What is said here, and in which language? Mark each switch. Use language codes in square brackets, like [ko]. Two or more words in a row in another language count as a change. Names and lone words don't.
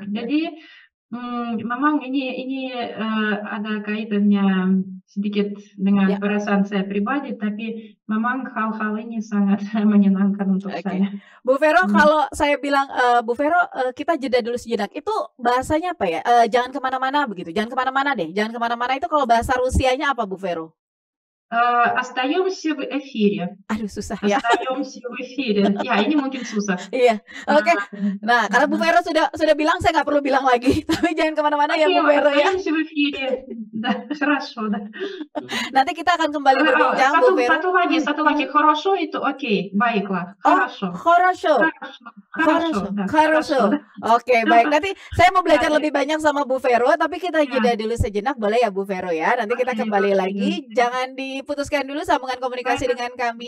[id] Jadi memang ini ada kaitannya sedikit dengan perasaan saya pribadi, tapi memang hal-hal ini sangat menyenangkan untuk saya. Bu Vero, kalau saya bilang Bu Vero, kita jeda dulu sejenak. Itu bahasanya apa ya? Jangan kemana-mana begitu. Jangan kemana-mana deh. Jangan kemana-mana itu kalau bahasa Rusianya apa Bu Vero? [ru] Остаемся в эфире. [id] Aduh susah ya. [ru] Остаемся в эфире. [id] Ya ini mungkin susah. Iya, oke. Nah, karena Bu Vero sudah bilang, saya nggak perlu bilang lagi. Tapi jangan kemana-mana ya Bu Vero ya. [ru] Остаемся в эфире. Хорошо, да. [id] Nanti kita akan kembali berbincang Bu Vero. Satu lagi. Хорошо itu oke, baiklah. Хорошо. Oke, baik. Nanti saya mau belajar lebih banyak sama Bu Vero, tapi kita jeda dulu sejenak, boleh ya Bu Vero ya. Nanti kita kembali lagi. Jangan diputuskan dulu sambungan komunikasi dengan kami.